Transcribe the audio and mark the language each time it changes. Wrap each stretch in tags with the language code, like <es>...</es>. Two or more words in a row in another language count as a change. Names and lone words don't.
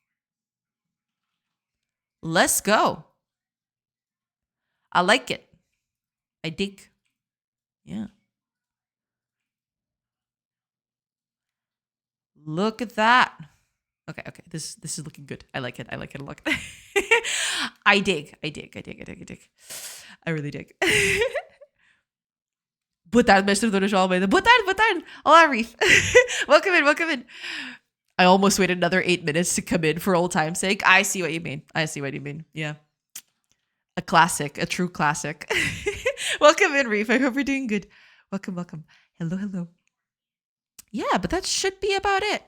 <en>Let's go. I like it. I dig. Yeah. Look at that. Okay. This is looking good. I like it. I like it a lot. I dig. I dig. I dig. I dig. I dig. I really dig.</en> <pt>Boa tarde, mestre Doutora João Almeida. Boa tarde, boa tarde. Olá,</pt> <en>Reef. Welcome in, welcome in. I almost waited another 8 minutes to come in for old time's sake. I see what you mean. I see what you mean. Yeah. A classic, a true classic. Welcome in, Reef. I hope you're doing good. Welcome, welcome. Hello, hello. Yeah, but that should be about it.</en>